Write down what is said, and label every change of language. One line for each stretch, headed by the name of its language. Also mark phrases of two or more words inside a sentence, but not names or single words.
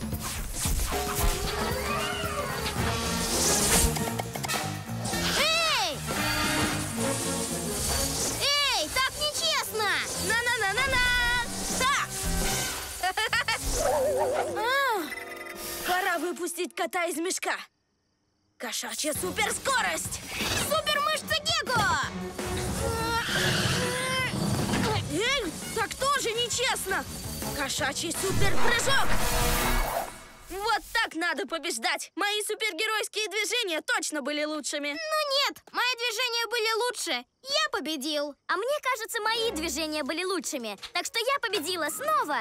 Russian: Эй! Эй, так нечестно! На-на-на-на-на! Пора выпустить кота из мешка. Кошачья суперскорость! Супермышца Гекко! Эй, так тоже нечестно! Кошачий суперпрыжок! Вот так надо побеждать! Мои супергеройские движения точно были лучшими! Ну нет, мои движения были лучше. Я победил. А мне кажется, мои движения были лучшими. Так что я победила снова.